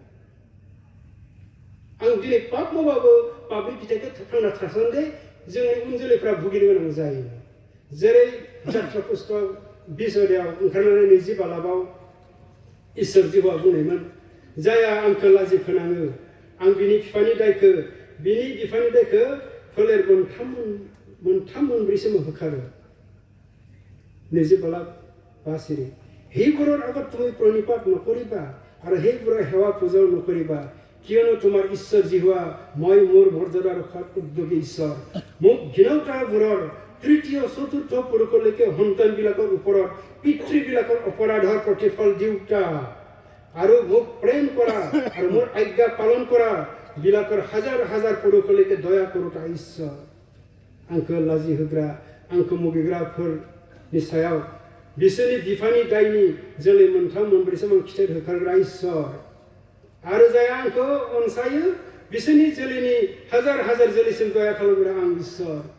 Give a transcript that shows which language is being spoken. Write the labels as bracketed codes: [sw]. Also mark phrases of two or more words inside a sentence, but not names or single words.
[brx] आं दिनै पाप मावबाबो पापनि फिथाइखौ थांना थासान्दि जोंनि उन जोलैफ्रा भुगिनो गोनां जायो जेरै जात्रा पुस्तक 20 अध्यायाव ओंखारनानै 20 बालाबाव इसोर जिउआ बुंनायमोन जाया आंखौ लाजि फोनाङो आं बिनि बिफानि दायखौ फोलेर मोनथाम मोनब्रैसिम होखारो [as] 20 बालाब 5 সিৰি সেইবোৰৰ আগত তুমি প্ৰণিপাত নকৰিবা আৰু সেইবোৰৰ সেৱা পূজাও নকৰিবা কিয়নো তোমাৰ ঈশ্বৰ জিহুৱা মই মোৰ মৰ্যাদা ৰখাৰ উদ্যোগী ঈশ্বৰ মোক ঘৃণাওতাবোৰৰ তৃতীয় চতুৰ্থ পুৰুষলৈকে সন্তানবিলাকৰ ওপৰত পিতৃবিলাকৰ অপৰাধৰ প্ৰতিফল দিওঁতা আৰু মোক প্ৰেম কৰা আৰু মোৰ আজ্ঞা পালন কৰা বিলাকৰ হাজাৰ হাজাৰ পুৰুষলৈকে দয়া কৰোতা ঈশ্বৰ [brx] आंखौ लाजि होग्रा आंखौ मुगैग्राफोरनि सायाव बिसोरनि बिफानि दायनि जोलै मोनथाम मोनब्रैसिम आं खिथेर होखारग्रा इसोर आरो जाया आंखौ अनसायो बिसोरनि जोलैनि हाजार हाजार जोलैसिम दया खालामग्रा आं इसोर